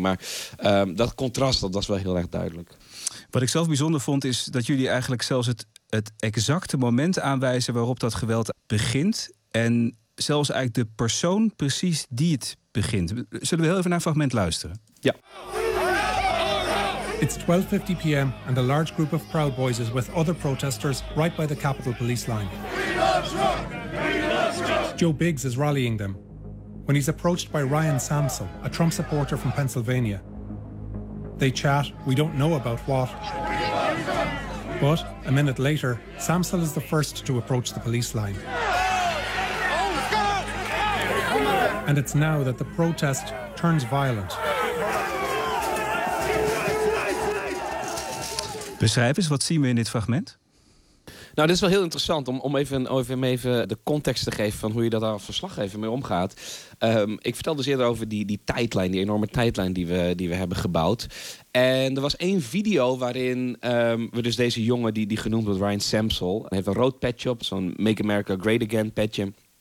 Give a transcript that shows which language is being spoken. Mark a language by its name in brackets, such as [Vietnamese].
[Dutch] Maar dat contrast, dat was wel heel erg duidelijk. Wat ik zelf bijzonder vond, is dat jullie eigenlijk zelfs het exacte moment aanwijzen waarop dat geweld begint. En zelfs eigenlijk de persoon precies die het begint. Zullen we heel even naar een fragment luisteren? Ja. [English] It's 12:50 p.m. and a large group of Proud Boys is with other protesters right by the Capitol police line. Joe Biggs is rallying them when he's approached by Ryan Samsel, a Trump supporter from Pennsylvania. They chat, we don't know about what. But a minute later, Samsel is the first to approach the police line. And it's now that the protest turns violent. [Dutch] Beschrijf eens, wat zien we in dit fragment? Nou, dit is wel heel interessant om even de context te geven van hoe je dat daar als verslaggever mee omgaat. Ik vertelde dus eerder over die tijdlijn, die enorme tijdlijn die we hebben gebouwd. En er was één video waarin we dus deze jongen, die genoemd wordt Ryan Samsel, heeft een rood patch op, zo'n Make America Great Again patchje.